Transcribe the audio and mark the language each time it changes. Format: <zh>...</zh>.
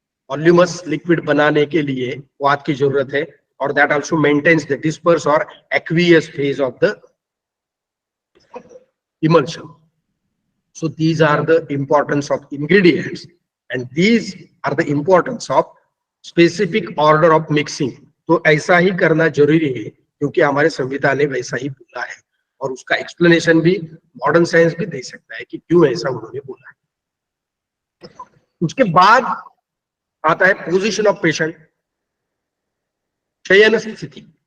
<hi>वॉल्यूमस liquid बनाने के लिए क्वाथ की जरूरत है, और</hi> <en>That also maintains the dispersed और aqueous phase of the emulsion. So these are the importance of ingredients, and these are the importance of specific order of mixing.</en> <hi>तो ऐसा ही करना जरूरी है क्योंकि हमारे संविधान ने वैसा ही बोला है, और उसका एक्सप्लेनेशन भी मॉडर्न साइंस भी दे सकता है कि क्यों ऐसा उन्होंने बोला है। उसके बाद आता है पोजीशन ऑफ पेशेंट, शयन स्थिति।</hi>